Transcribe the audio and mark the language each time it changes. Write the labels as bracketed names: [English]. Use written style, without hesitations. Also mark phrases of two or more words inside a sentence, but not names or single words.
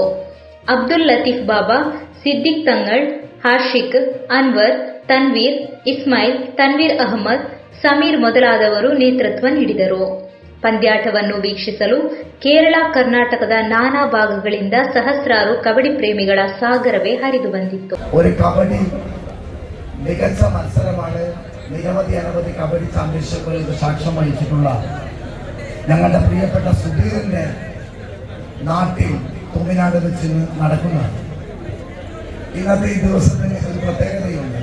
[Kannada] ಅಬ್ದುಲ್ ಲತೀಫ್ ಬಾಬಾ, ಸಿದ್ದಿಕ್ ತಂಗಳ್, ಹಾರ್ಷಿಕ್, ಅನ್ವರ್, ತನ್ವೀರ್, ಇಸ್ಮಾಯಿಲ್, ತನ್ವೀರ್ ಅಹಮದ್, ಸಮೀರ್ ಮೊದಲಾದವರು ನೇತೃತ್ವ ನೀಡಿದರು. ಪಂದ್ಯಾಟವನ್ನು ವೀಕ್ಷಿಸಲು ಕೇರಳ, ಕರ್ನಾಟಕದ ನಾನಾ ಭಾಗಗಳಿಂದ ಸಹಸ್ರಾರು ಕಬಡ್ಡಿ ಪ್ರೇಮಿಗಳ ಸಾಗರವೇ ಹರಿದು ಬಂದಿತ್ತು. [Malayalam] നിരവധി അനവധി കബഡി ചാമ്പ്യൻഷിപ്പുകൾക്ക് സാക്ഷ്യം വഹിച്ചിട്ടുള്ള ഞങ്ങളുടെ പ്രിയപ്പെട്ട സുധീറിന്റെ നാട്ടിൽ തൂമിനാട് വെച്ച് നടക്കുന്നതാണ്. ഇന്നത്തെ ഈ ദിവസത്തിന് ഒരു പ്രത്യേകതയുണ്ട്.